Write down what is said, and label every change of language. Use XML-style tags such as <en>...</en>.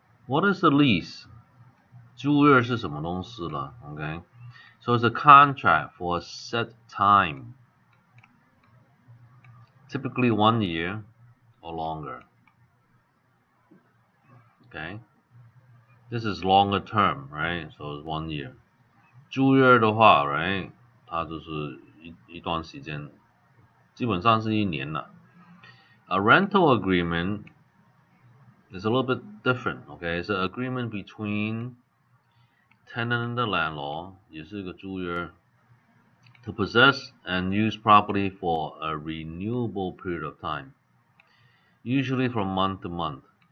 <en>What is the lease?</en> <zh>租约是什么东西呢</zh> <en>？Okay, so it's a contract for a set time, typically 1 year or longer. Okay, this is longer term, right? So it's 1 year.</en> <zh>租约的话 ，right， 它就是一段时间，基本上是1年了。</zh> <en>A rental agreement is a little bit different. Okay, it's an agreement between tenant and the landlord，</en> <zh>也是一个租约。</zh> <en>To possess and use property for a renewable period of time, usually from month to month.</en>